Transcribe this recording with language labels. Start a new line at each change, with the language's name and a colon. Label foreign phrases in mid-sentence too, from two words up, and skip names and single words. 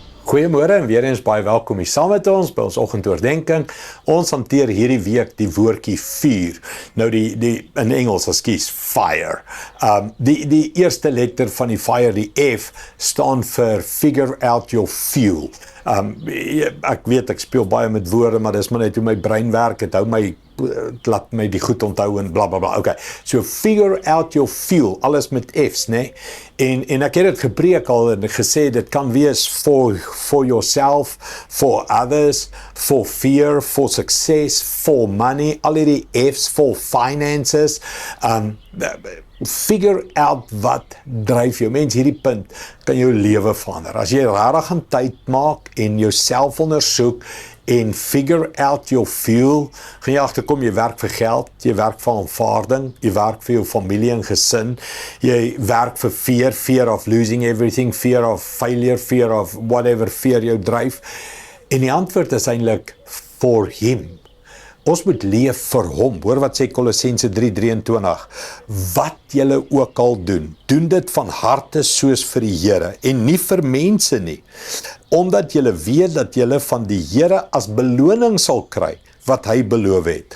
Afrikaans: Goeiemôre en weer eens baie welkom hier saam met ons by ons oggendoordenkings. Ons hanteer hierdie week die woordjie vuur. Nou in Engels, ekskuus, fire. Die eerste letter van die fire, die F, staan vir
English: figure out your fuel.
Afrikaans: Ek weet ek speel baie met woorde, maar dis maar net hoe my brein werk. Het laat my die goed onthou en bla bla bla. Okay.
English: So figure out your fuel,
Afrikaans: alles met F's, né? En ek het dit gepreek al en gesê dit kan wees
English: for yourself, for others, for fear, for success, for money,
Afrikaans: al die F's,
English: for finances. Figure out
Afrikaans: wat dryf jou. Mens, hierdie punt kan jou lewe verander. As jy regtig gaan tyd maak en jouself ondersoek en
English: figure out your fuel,
Afrikaans: gaan jy agterkom jy werk vir geld, jy werk vir aanvaarding, jy werk vir jou familie en gesin, jy werk vir
English: fear of losing everything, fear of failure, fear of whatever fear
Afrikaans: jou dryf. En die antwoord is eintlik
English: for him.
Afrikaans: Ons moet leef vir hom. Hoor wat sê Kolossense 3:23. Wat julle ook al doen, doen dit van harte soos vir die Here en nie vir mense nie, omdat julle weet dat julle van die Here as beloning sal kry wat hy beloof het.